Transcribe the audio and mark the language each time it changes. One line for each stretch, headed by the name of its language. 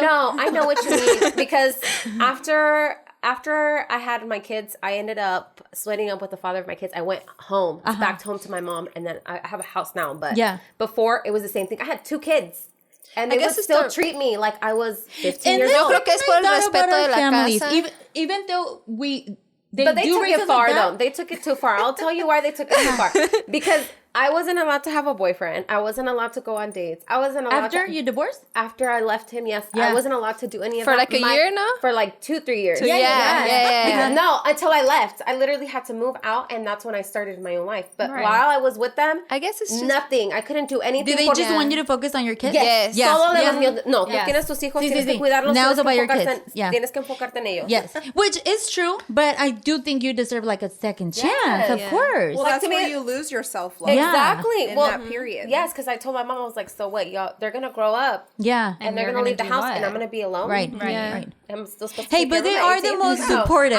English: No, I know what you mean. Because after I had my kids, I ended up splitting up with the father of my kids. I went home, back home to my mom, and then I have a house now. But before, it was the same thing. I had 2 kids. And they would still treat me like I was 15 years old.
Spanish: Yo creo que es por el respeto de la casa.
English: Even though they took it far, though. They took it too far. I'll tell you why they took it too far. Because I wasn't allowed to have a boyfriend. I wasn't allowed to go on dates. I wasn't allowed After you divorced? After I left him, yes. I wasn't allowed to do any of that. For like a year now? For like 2-3 years. Yeah. Because no, until I left. I literally had to move out, and that's when I started my own life. But while I was with them, I guess it's just... nothing. I couldn't do anything. Did they just want you to focus on your kids? Yes.
Spanish: Solo de los míos. No, tú tienes tus hijos, tienes que cuidarlos.
English: Now it's about your kids.
Spanish: Tienes que enfocarte en ellos.
English: Yes. Which is true, but I do think you deserve like a second chance, of course. Well, that's where you lose your self-love. Exactly. In that period. Yes, because I told my mom, I was like, so what, y'all, they're going to grow up. Yeah. And they're going to leave the house, and I'm going to be alone. Right. I'm still supposed to Hey, but they are the most supportive.